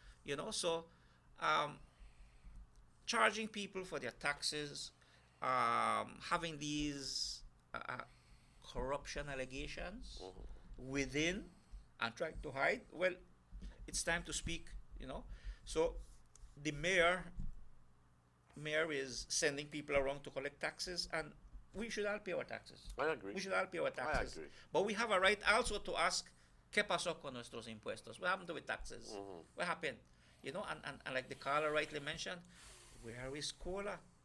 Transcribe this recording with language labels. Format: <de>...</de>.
<en>You know, so charging people for their taxes, having these corruption allegations within and trying to hide, well, it's time to speak, you know. So the mayor is sending people around to collect taxes, and we should all pay our taxes. I agree. We should all pay our taxes. I agree. But we have a right also to ask,</en> <es>¿qué pasó con nuestros impuestos?</es> <en>What happened to the taxes? What happened? You know, and like the caller rightly mentioned, where is Cola?</en>